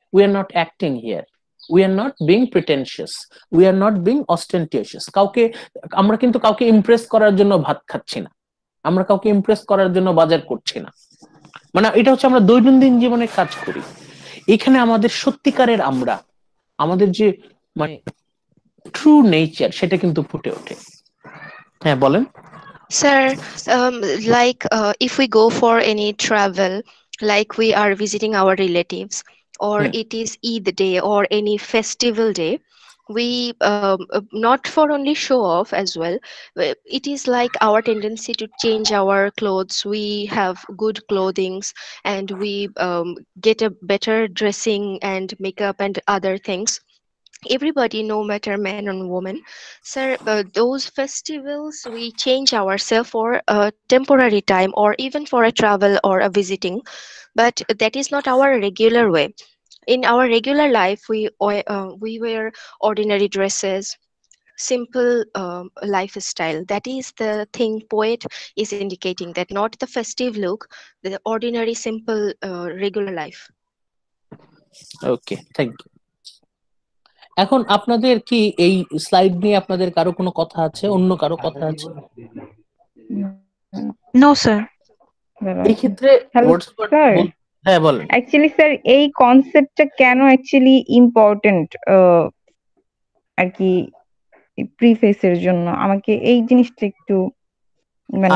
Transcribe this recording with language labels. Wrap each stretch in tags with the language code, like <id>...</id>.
<en>We are not acting here, we are not being pretentious, we are not being ostentatious.</en> <bn>আমরা কিন্তু কাউকে Impress করার জন্য ভাত খাচ্ছি না, আমরা কাউকে ইমপ্রেস করার জন্য বাজার করছি না, মানে এটা হচ্ছে আমরা দৈনন্দিন জীবনে কাজ করি। এখানে আমাদের সত্যিকারের আমরা, আমাদের যে মানে ট্রু নেচার সেটা কিন্তু ফুটে ওঠে। হ্যাঁ বলেন।</bn> <en>Sir, like if we go for any travel, like we are visiting our relatives, or Hmm. it is Eid day or any festival day, we not for only show off as well. It is like our tendency to change our clothes. We have good clothings, and we get a better dressing and makeup and other things. Everybody, no matter man or woman, sir, those festivals we change ourselves for a temporary time or even for a travel or a visiting, but that is not our regular way. In our regular life, we wear ordinary dresses, simple lifestyle. That is the thing poet is indicating, that not the festive look, the ordinary simple regular life. Okay, thank you.</en> <bn>এখন আপনাদের কি এই slide নিয়ে আপনাদের কারো কোনো কথা আছে, অন্য কারো কথা আছে?</bn> <en>No, sir.</en> <bn>এই ক্ষেত্রে হ্যালো ওয়ার্ডসওয়ার্থ স্যার, হ্যাঁ বলেন। অ্যাকচুয়ালি স্যার এই কনসেপ্টটা কেন অ্যাকচুয়ালি ইম্পর্টেন্ট আর কি প্রিফেসের জন্য, আমাকে এই জিনিসটা একটু মানে</bn>